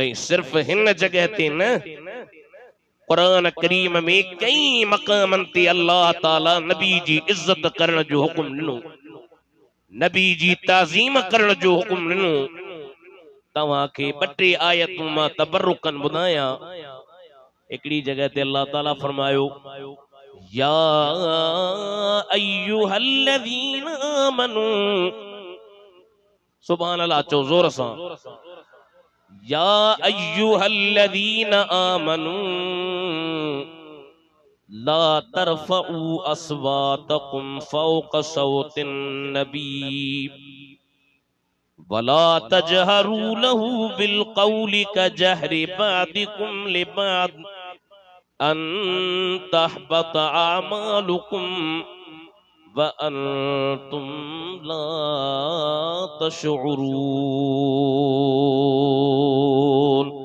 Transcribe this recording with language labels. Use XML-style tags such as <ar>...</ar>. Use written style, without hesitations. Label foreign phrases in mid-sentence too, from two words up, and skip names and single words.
<sd>ऐं सिर्फ हिन जगह ते न कुरान करीम में कई मकामन ते अल्लाह ताला नबी जी इज्जत करण जो हुक्म ॾिनो नबी जी ताज़ीम करण जो हुक्म ॾिनो। तव्हां खे ॿ टे आयतूं मां तबरुकन ॿुधायां। हिकिड़ी जगह ते अल्लाह ताला फरमायो</sd> <ar>يا أيها الذين آمنوا سبحان الله</ar> <sd>चो जोर सां</sd> <ar>يا أيها الذين آمنوا لا ترفعوا أصواتكم فوق صوت النبي ولا تجهروا له بالقول كجهر بعضكم لبعض أن تحبط أعمالكم وأنتم لا تشعرون.</ar>